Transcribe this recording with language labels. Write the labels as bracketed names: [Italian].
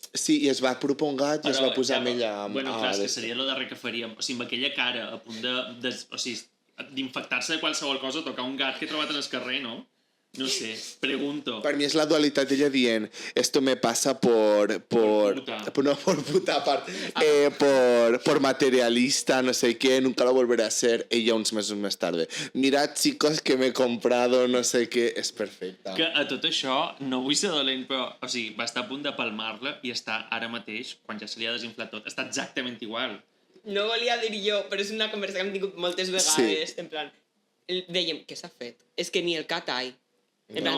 [Catalan] Sí, i es va apropar un gat i es va posar amb ella... Bueno, clar, és que seria lo darrer que faríem. O sigui, amb aquella cara a punt o sigui, d'infectar-se de qualsevol cosa, tocar un gat que he trobat en el carrer, no? No sé, pregunto. Per mi és la dualitat d'ella dient [Spanish] esto me pasa por puta. no por puta por materialista, no sé qué, nunca lo volveré a ser. [Catalan] Ella uns mesos més tarde. [Spanish] Mirad, chicos, que me he comprado, no sé qué. [Catalan] És perfecta. Que a tot això, no vull ser dolent, però, o sigui, va estar a punt de palmar-la i està ara mateix, quan ja se li ha desinflat tot, està exactament igual. No volia dir jo, però és una conversa que hem tingut moltes vegades, en plan, dèiem, què s'ha fet? És que ni el Catay, en plan,